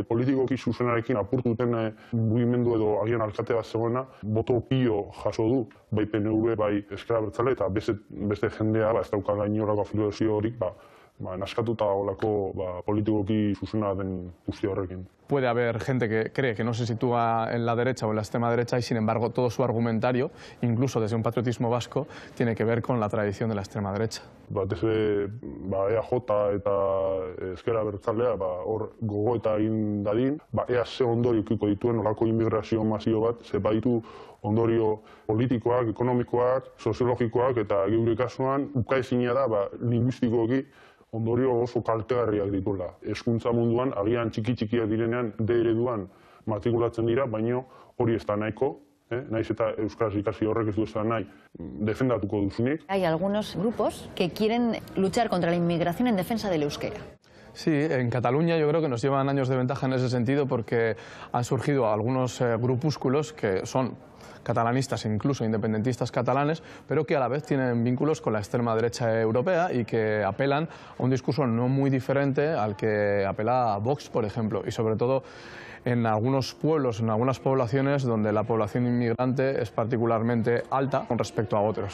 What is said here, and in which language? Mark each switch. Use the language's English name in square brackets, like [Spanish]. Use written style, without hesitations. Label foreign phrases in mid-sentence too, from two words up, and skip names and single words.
[Basque] Politikoki zuzenarekin apurtu duten mugimendu edo agian alkate bat zegoena, boto pilo jaso du, bai PNV, bai Ezker Abertzale, eta beste jendea ez dauka gainolako afiliazio horik, naskatuta olako politikoki zuzena den guzti horrekin. [Spanish] Puede haber gente que cree que no se sitúa en la derecha o en la extrema derecha y, sin embargo, todo su argumentario, incluso desde un patriotismo vasco, tiene que ver con la tradición de la extrema derecha. [Basque] Desde EAJ eta Ezker Abertzalea hor gogoeta egin dadin, ea ze ondorio ukiko dituen olako inmigrazio masio bat, ze baditu ondorio politikoak, ekonomikoak, soziologikoak, eta geure kasuan ukaezina da linguistikoki ondorio oso kaltegarriak dituela. Hezkuntza munduan, agian txiki-txikiak direnean, D ereduan matrikulatzen dira, baino hori ez da nahiko, naiz eta euskaraz ikasi horrek ez du esan nahi, defendatuko duzunik. [Spanish] Hay algunos grupos que quieren luchar contra la inmigración en defensa del euskera. Sí, en Cataluña yo creo que nos llevan años de ventaja en ese sentido porque han surgido algunos grupúsculos que son catalanistas e incluso independentistas catalanes, pero que a la vez tienen vínculos con la extrema derecha europea y que apelan a un discurso no muy diferente al que apela a Vox, por ejemplo, y sobre todo en algunos pueblos, en algunas poblaciones donde la población inmigrante es particularmente alta con respecto a otros.